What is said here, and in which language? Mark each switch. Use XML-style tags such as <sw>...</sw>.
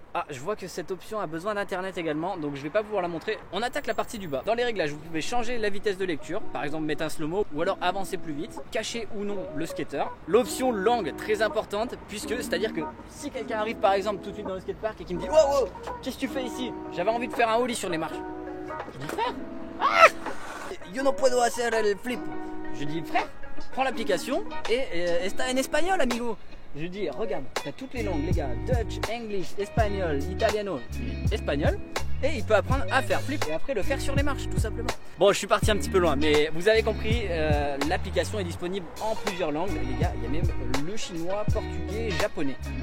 <fr>Ah, je vois que cette option a besoin d'internet également, donc je vais pas pouvoir la montrer. On attaque la partie du bas. Dans les réglages, vous pouvez changer la vitesse de lecture, par exemple mettre un slow-mo ou alors avancer plus vite, cacher ou non le skater. L'option langue, très importante, puisque c'est-à-dire que si quelqu'un arrive par exemple tout de suite dans le skatepark et qui me dit wow, wow, qu'est-ce que tu fais ici? J'avais envie de faire un ollie sur les marches. Je dis frère, ah,</fr> <es>yo no puedo hacer el flip.</es> <fr>Je dis frère, prends l'application et</fr> <es>está en espagnol amigo.</es> <fr>Je dis, regarde, t'as toutes les langues, les gars, Dutch, English, espagnol, italiano, espagnol, et il peut apprendre à faire flip et après le faire sur les marches, tout simplement. Bon, je suis parti un petit peu loin, mais vous avez compris, l'application est disponible en plusieurs langues, les gars, il y a même le chinois, portugais, japonais.</fr>